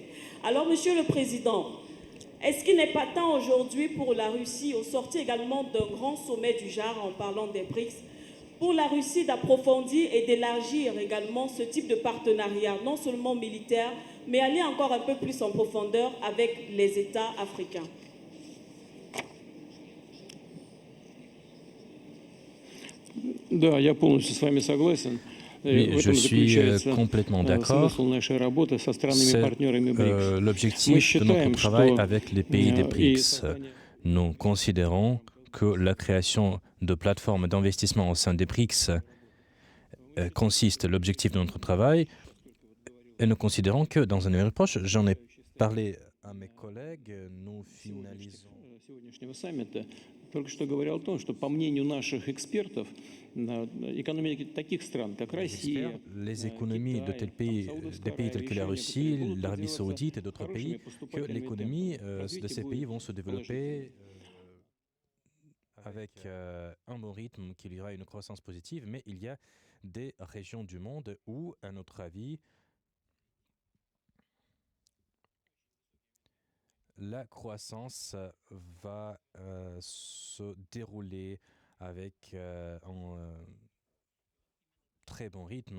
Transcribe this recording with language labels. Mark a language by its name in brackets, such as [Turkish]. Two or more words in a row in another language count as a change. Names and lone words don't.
[French] Alors, Monsieur le Président, est-ce qu'il n'est pas temps aujourd'hui pour la Russie, au sortir également d'un grand sommet du genre en parlant des BRICS, pour la Russie d'approfondir et d'élargir également ce type de partenariat, non seulement militaire, mais aller encore un peu plus en profondeur avec les États africains? [Russian] Да, я полностью с вами согласен. [French] Oui, je suis complètement d'accord. C'est l'objectif de notre travail avec les pays des BRICS. Nous considérons que la création de plateformes d'investissement au sein des BRICS consiste l'objectif de notre travail et nous considérons que dans un avenir proche, j'en ai parlé à mes collègues, nous finalisons. [Russian] Только что говорил о том, что по мнению наших экспертов, экономики таких стран, как Россия, [French] les économies de tels pays, des pays tels que la Russie, l'Arabie Saoudite et d'autres pays, que l'économie de ces pays vont se développer avec un bon rythme, qu'il y aura une croissance positive, mais il y a des régions du monde où, à notre avis, la croissance va se dérouler avec un très bon rythme.